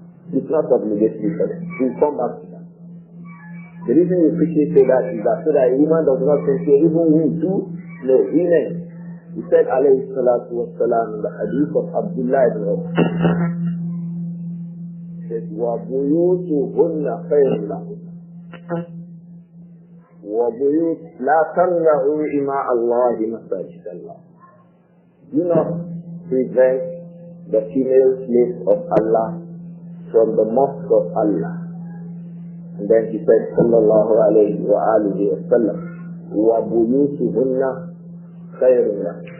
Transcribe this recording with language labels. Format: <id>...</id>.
<en>It's not obligatory for them. We'll come back to that. The reason we quickly say that is that so that a woman does not think, even we too, no, women. He said, alayhi salatu wa salam, in the hadith of Abdur-Raūf. He said,</en> <ar>وَبُيُوتُهُنَّ خَيْرٌ لَهُنَّ وَبُيُوتُ لَا تَمْنَعُوا إِمَاءَ اللَّهِ مَسَاجِدَ اللَّهِ.</ar> <en>Do not prevent the female slaves of Allah from the mosque of Allah. And then he said,</en> <ar>sallallahu alayhi wa alihi wa sallam, وَبُيُوتُهُنَّ خَيْرٌ لَهُنَّ.</ar>